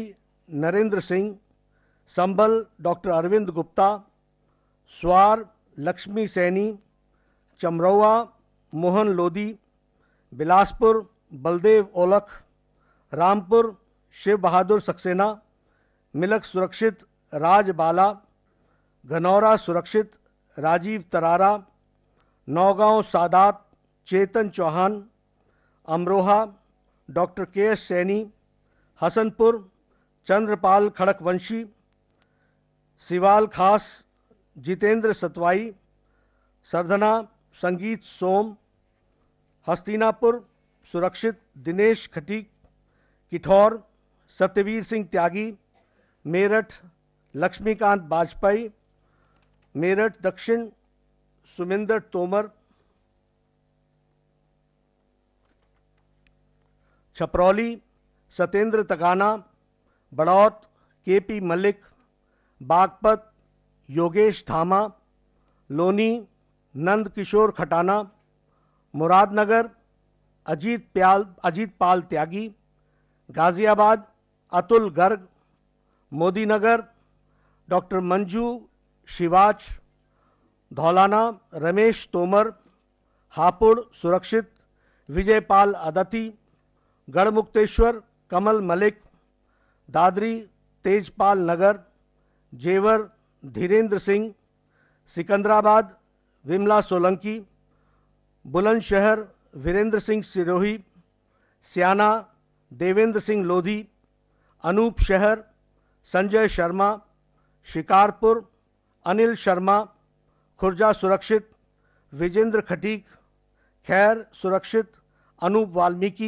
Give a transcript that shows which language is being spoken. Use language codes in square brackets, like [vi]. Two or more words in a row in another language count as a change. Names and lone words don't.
[hi] नरेंद्र सिंह, संबल डॉक्टर अरविंद गुप्ता, स्वार लक्ष्मी सैनी, चमरौआ मोहन लोधी, बिलासपुर बलदेव ओलख, रामपुर शिव बहादुर सक्सेना, मिलक सुरक्षित राज बाला, घनौरा सुरक्षित राजीव तरारा, नौगांव सादात चेतन चौहान, अमरोहा डॉक्टर के.एस. सैनी, हसनपुर चंद्रपाल खड़कवंशी, सिवाल खास जितेंद्र सतवाई, सरधना संगीत सोम, हस्तिनापुर सुरक्षित दिनेश खटीक, किठौर सत्यवीर सिंह त्यागी, मेरठ लक्ष्मीकांत वाजपेयी, मेरठ दक्षिण सुमिंदर तोमर, छपरौली सत्येंद्र तगाना, बड़ौत के.पी. मलिक, बागपत योगेश धामा, लोनी नंद किशोर खटाना, मुरादनगर अजीत पाल त्यागी, गाजियाबाद अतुल गर्ग, मोदीनगर डॉक्टर मंजू शिवाच, धौलाना रमेश तोमर, हापुड़ सुरक्षित विजयपाल अदती, गढ़मुक्तेश्वर कमल मलिक, दादरी तेजपाल नगर, जेवर धीरेन्द्र सिंह, सिकंदराबाद विमला सोलंकी, बुलंदशहर वीरेंद्र सिंह सिरोही, स्याना देवेंद्र सिंह लोधी, अनूप शहर संजय शर्मा, शिकारपुर अनिल शर्मा, खुर्जा सुरक्षित विजेंद्र खटीक, खैर सुरक्षित अनूप वाल्मीकि,